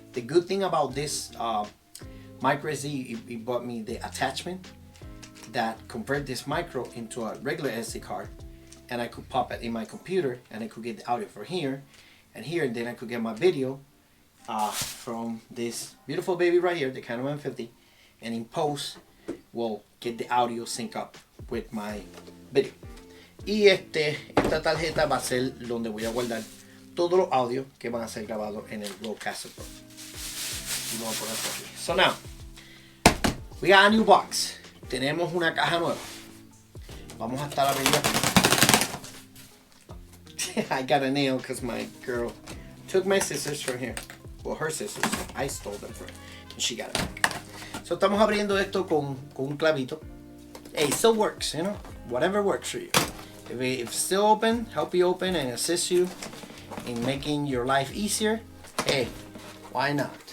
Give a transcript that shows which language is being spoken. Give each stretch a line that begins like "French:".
English: The good thing about this micro SD, it bought me the attachment that convert this micro into a regular SD card, and I could pop it in my computer, and I could get the audio from here and here, and then I could get my video from this beautiful baby right here, the Canon 150, and in post will get the audio sync up with my video.
Spanish: Y esta tarjeta va a ser donde voy a guardar todos los audios que van a ser grabados en el Rodecaster Pro. Y lo voy a poner por aquí.
English: So now, we got a new box.
Spanish: Tenemos una caja nueva. Vamos a estar abriendo aquí.
English: I got a nail because my girl took my scissors from here. Well, her scissors. I stole them from her. And she got it.
Spanish: So estamos abriendo esto con un clavito.
English: Hey, it still works, you know. Whatever works for you. If it's still open, help you open and assist you in making your life easier, hey, why not?